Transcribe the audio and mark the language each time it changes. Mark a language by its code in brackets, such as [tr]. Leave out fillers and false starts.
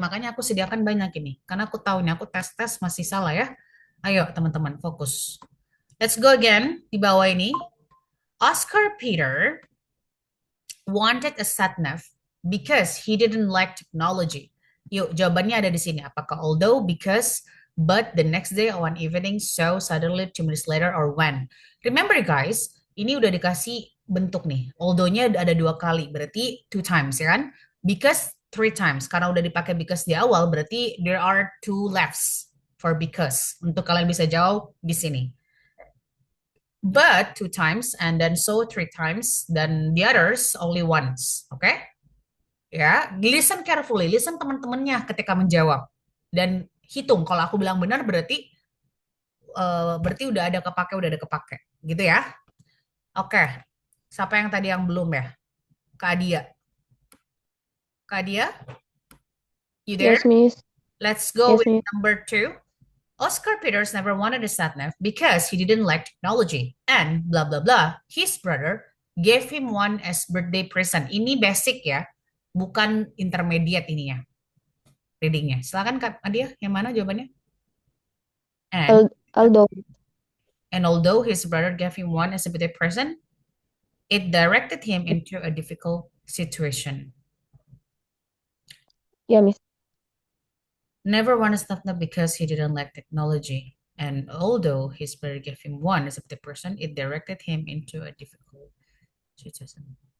[id] Makanya aku sediakan banyak ini. Karena aku tahu nih, aku tes-tes masih salah ya. Ayo teman-teman, fokus. Let's go again. Di bawah ini. [en] Oscar Peter wanted a sat-nav because he didn't like technology. [id] Yuk, jawabannya ada di sini. Apakah although, because, but, the next day, one evening, so, suddenly, 2 minutes later, or when? Remember guys, ini udah dikasih bentuk nih. Although-nya ada 2 kali, berarti 2 times ya kan? [en] Because 3 times. Karena udah dipakai because di awal, berarti there are 2 lefts for because. [id] Untuk kalian bisa jawab di sini. [en] But 2 times, and then so 3 times, then the others only once. [id] Oke? Okay? Ya, listen carefully, listen teman-temannya ketika menjawab. Dan hitung, kalau aku bilang benar berarti udah ada kepake. Gitu ya. Oke. Siapa yang tadi yang belum ya? [en] Kak Adia. Kak Adia? You there? Yes, Miss. Let's go Yes, with Miss. number 2. Oscar Peters never wanted a sat-nav because he didn't like technology. And blah, blah, blah. His brother gave him one as birthday present. [id] Ini basic ya. Bukan intermediate ini ya. Readingnya. Silakan Kak Adia, yang mana jawabannya? And [en] Although And although his brother gave him one as a birthday present, it directed him into a difficult situation. [id] Ya, Miss. [en] Never won a Snapnap because he didn't like technology. And although his brother gave him one as a birthday present, it directed him into a difficult situation.